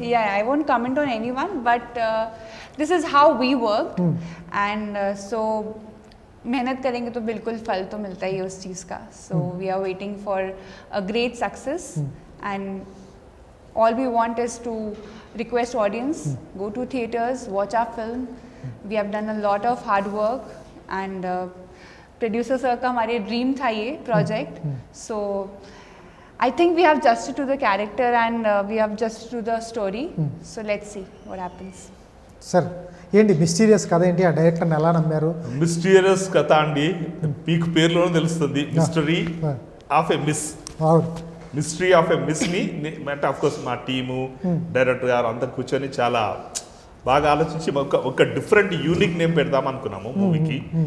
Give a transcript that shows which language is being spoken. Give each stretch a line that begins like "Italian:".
English: yeah, I won't comment on anyone, but this is how we work and so
Hindi: मेहनत करेंगे तो बिल्कुल फल तो मिलता ही है उस चीज़ का.
English: So we are waiting for a great success and all we want is to request audience go to theaters, watch our film. We have done a lot of hard work and producer sir
Hindi: का हमारे dream था ये project.
English: So I think we have justice to the character and we have justice to the story. So let's see what happens.
Telugu: Sir ఏంటి mysterious కథ ఏంటి? ఆ డైరెక్టర్ని ఎలా నమ్మారు? మిస్టీరియస్ కథ అండి, మీకు పేరులోనే తెలుస్తుంది. Mystery of a miss. Mystery of a మిస్ని అంటే ఆఫ్ కోర్స్ మా టీము, డైరెక్టర్ గారు అంతా కూర్చొని చాలా బాగా ఆలోచించి ఒక డిఫరెంట్ యూనిక్ నేమ్ పెడదాం అనుకున్నాము మూవీకి.